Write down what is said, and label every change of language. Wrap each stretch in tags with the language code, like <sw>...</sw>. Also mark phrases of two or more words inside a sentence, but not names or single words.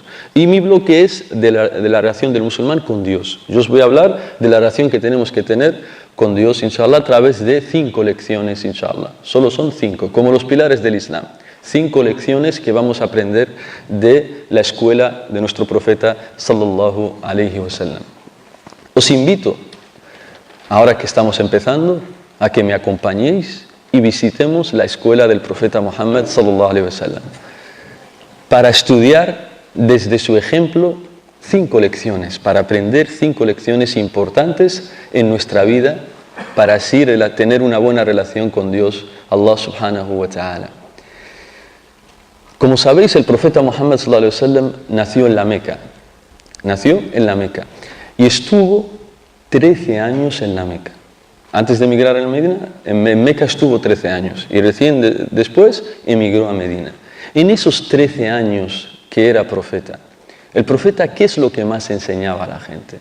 <es>Y mi bloque es de la relación del musulmán con Dios. Yo os voy a hablar de la relación que tenemos que tener con Dios, inshallah, a través de 5 lecciones, inshallah. Solo son 5, como los pilares del Islam. 5 lecciones que vamos a aprender de la escuela de nuestro profeta,</es> <ar>صلى الله عليه وسلم.</ar> <es>Os invito, ahora que estamos empezando, a que me acompañéis y visitemos la escuela del profeta Muhammad,</es> <ar>صلى الله عليه وسلم,</ar> <es>para estudiar desde su ejemplo 5 lecciones, para aprender 5 lecciones importantes en nuestra vida, para así tener una buena relación con Dios,</es> <ar>الله سبحانه وتعالى.</ar> <es>Como sabéis, el profeta Muhammad</es> <ar>صلى الله عليه وسلم</ar> <es>nació en la Meca y estuvo 13 años en la Meca. Antes de emigrar a Medina, en Meca estuvo 13 años y recién después emigró a Medina. En esos 13 años que era profeta, el profeta, ¿qué es lo que más enseñaba a la gente?</es>